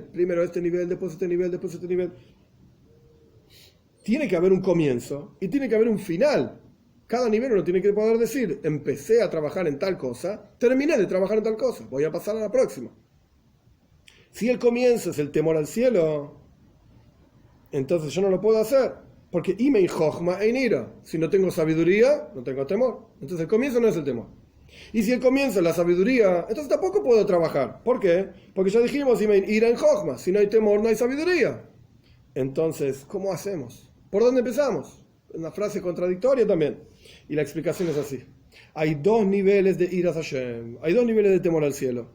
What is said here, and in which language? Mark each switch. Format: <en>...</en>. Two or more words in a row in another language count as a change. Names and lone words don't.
<es>Primero este nivel, después este nivel, después este nivel. Tiene que haber un comienzo y tiene que haber un final. Cada nivel uno tiene que poder decir: empecé a trabajar en tal cosa, terminé de trabajar en tal cosa, voy a pasar a la próxima. Si el comienzo es el temor al cielo, entonces yo no lo puedo hacer, porque</es> <he>אם אין חכמה אין יראה.</he> <es>Si no tengo sabiduría, no tengo temor. Entonces el comienzo no es el temor. Y si el comienzo es la sabiduría, entonces tampoco puedo trabajar. ¿Por qué? Porque ya dijimos:</es> <he>אם אין יראה אין חכמה.</he> <es>Si no hay temor, no hay sabiduría. Entonces, ¿cómo hacemos? ¿Por dónde empezamos? Una frase contradictoria también. Y la explicación es así: hay dos niveles de</es> <he>יראת השם,</he> <es>hay dos niveles de temor al cielo.</es>